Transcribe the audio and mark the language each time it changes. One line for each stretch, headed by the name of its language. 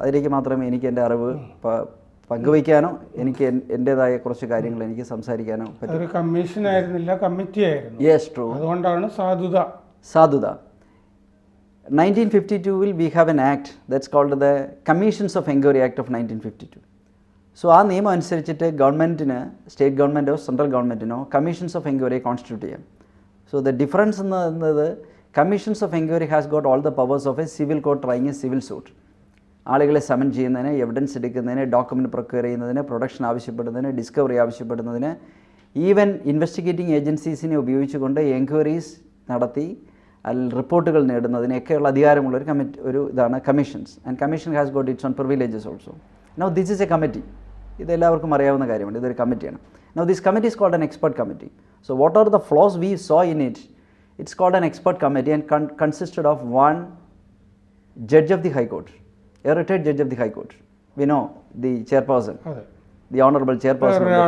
Malayalam: അതിലേക്ക് മാത്രമേ എനിക്ക് എൻ്റെ അറിവ് പങ്കുവയ്ക്കാനോ എനിക്ക് എൻ്റേതായ കുറച്ച് കാര്യങ്ങൾ എനിക്ക് സംസാരിക്കാനോ പറ്റും. ഒരു കമ്മീഷൻ ആയിരുന്നില്ല, കമ്മിറ്റി ആയിരുന്നു.
English: Yes, true.
Malayalam: അതുകൊണ്ടാണ് സാധുത.
English: 1952 we have an act that's called the Commissions of Inquiry Act of 1952.
Malayalam: So ആ നിയമം അനുസരിച്ചിട്ട് ഗവൺമെൻറ്റിന്, state ഗവൺമെൻറ്റോ central ഗവൺമെൻറ്റിനോ commissions of enquiry constitute ചെയ്യാം.
English: So the difference എന്നത് commissions of enquiry has got all the powers of a civil court trying a civil suit.
Malayalam: ആളുകളെ സമൻ ചെയ്യുന്നതിന്, evidence എടുക്കുന്നതിന്, document procure ചെയ്യുന്നതിന്, പ്രൊഡക്ഷൻ ആവശ്യപ്പെടുന്നതിന്, ഡിസ്കവറി ആവശ്യപ്പെടുന്നതിന്, ഈവൻ ഇൻവെസ്റ്റിഗേറ്റിംഗ് ഏജൻസീസിനെ ഉപയോഗിച്ചുകൊണ്ട് enquiries നടത്തി റിപ്പോർട്ടുകൾ നേടുന്നതിനൊക്കെയുള്ള അധികാരമുള്ളൊരു ഇതാണ് commissions.
English: And commission has got its own privileges also. Now this is a committee.
Malayalam: ഇത് എല്ലാവർക്കും അറിയാവുന്ന കാര്യമാണ്. ഇതൊരു കമ്മിറ്റിയാണ്.
English: Now this committee is called an expert committee. So what are the flaws we saw in it? It's called an expert committee and consisted of one judge of the High Court, a retired judge of the High Court. We know the chairperson, the honorable chairperson.